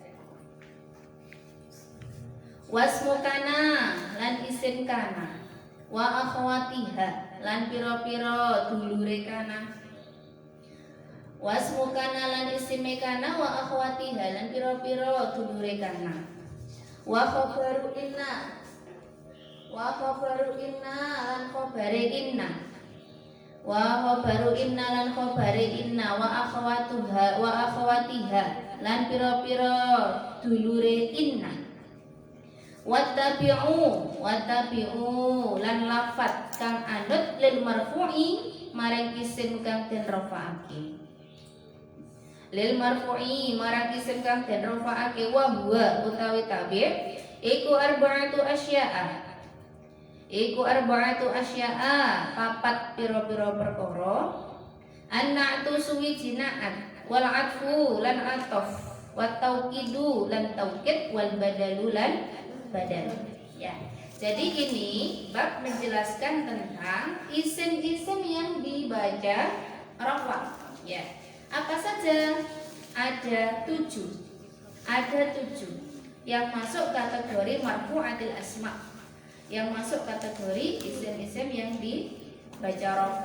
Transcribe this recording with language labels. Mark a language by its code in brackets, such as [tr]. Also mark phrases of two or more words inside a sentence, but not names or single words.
[ar] وَاسْمُ كَانَ [jv] lan isim kana [ar] وَأَخَوَاتِهَا [jv] lan pira-pira dulure kana. [ar] وَاسْمُ كَانَ [jv] lan isim kana [ar] وَأَخَوَاتِهَا [jv] lan pira-pira dulure kana. [ar] وَخَبَرُ إِنَّ [jv] lan khabare inna. [ar] وَخَبَرُ إِنَّ [jv] lan khabare inna [ar] وَأَخَوَاتِهَا [jv] lan pira-pira dulure inna. Wattabi'u lan lafat kang anut [ar] لِلْمَرْفُوعِ [jv] marang isim kang den rafa'ake. [ar] لِلْمَرْفُوعِ [jv] marang isim kang den rafa'ake [ar] وَهُوَ [jv] utawi tabi' iku [ar] أَرْبَعَةُ أَشْيَاءَ [jv] papat pira-pira perkara. An-na'tu suwiji na'at [ar] وَالْعَطْفُ [jv] lan 'ataf [ar] وَالتَّوْكِيدُ [jv] lan taukid [ar] وَالْبَدَلُ [jv] lan badal ya. [id] Jadi ini bab menjelaskan tentang isim-isim yang dibaca rafa ya. Apa saja? Ada 7 yang masuk kategori [ar] مَرْفُوعَاتِ الْأَسْمَاءِ, [id] yang masuk kategori isim-isim yang dibaca rafa.